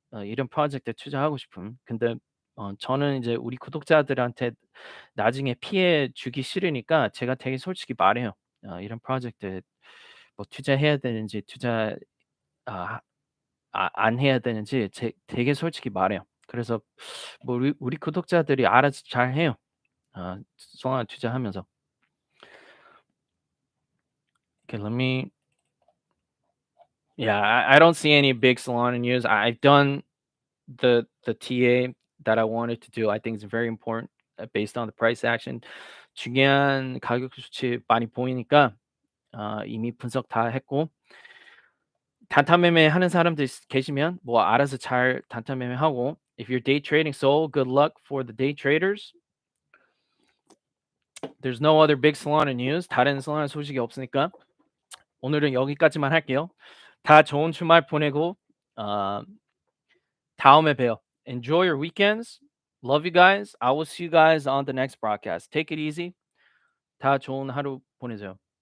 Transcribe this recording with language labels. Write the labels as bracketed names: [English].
[Korean] 이런 프로젝트에 투자하고 싶으면. 근데 저는 이제 우리 구독자들한테 나중에 피해 주기 싫으니까 제가 되게 솔직히 말해요. 이런 프로젝트에 뭐 투자해야 되는지 아 안 해야 되는지 되게 솔직히 말해요. 그래서 뭐 우리 구독자들이 알아서 잘해요. 솔라나 투자하면서. [English] Okay, let me yeah, I don't see any big Solana news. I've done the TA that I wanted to do. I think it's very important based on the price action. [Korean] 중요한 가격 수치 많이 보이니까 이미 분석 다 했고 단타 매매하는 사람들 계시면 뭐 알아서 잘 단타 매매하고 [English] if you're day trading Soul, good luck for the day traders. There's no other big Solana news. [Korean] 다른 Solana 소식이 없으니까 오늘은 여기까지만 할게요. 다 좋은 주말 보내고 어 다음에 봬요. [English] Enjoy your weekends. Love you guys. I will see you guys on the next broadcast. Take it easy. [Korean] 다 좋은 하루 보내세요.